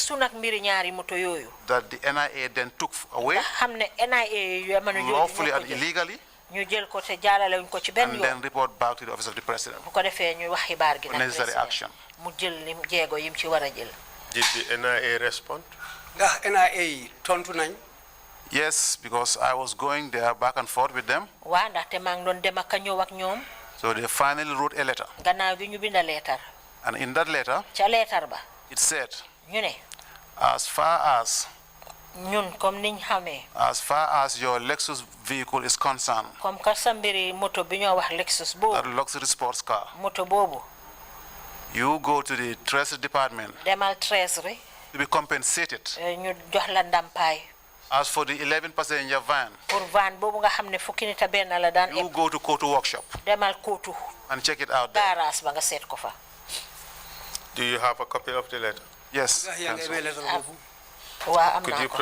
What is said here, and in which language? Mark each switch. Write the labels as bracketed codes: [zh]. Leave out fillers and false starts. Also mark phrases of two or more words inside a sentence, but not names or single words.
[en] the NIA then took away. Lawfully and illegally. And then report back to the office of the president. For necessary action. Did the NIA respond? [wo] NIA tontu nañ. [en] Yes, because I was going there back and forth with them. So they finally wrote a letter. And in that letter, it said, as far as [wo] ñun comme niñ xamé [en] as far as your Lexus vehicle is concerned, [wo] comme ka sa mbiri moto bi ñoo wax Lexus boobu [en] that luxury sports car, [wo] moto boobu [en] you go to the Trrc department [wo] demal Trrc [en] to be compensated. [wo] ñu jox la ndampaay. [en] As for the 11 passenger van, [wo] pour van boobu nga xam ne fukki nit a benn la daan [en] you go to Kotu workshop [wo] demal Kotu [en] and check it out there. [wo] garage ba nga seet ko fa. [en] Do you have a copy of the letter? Yes. [wo] waa am [en] Could [wo] naa [en] you [wo] ko.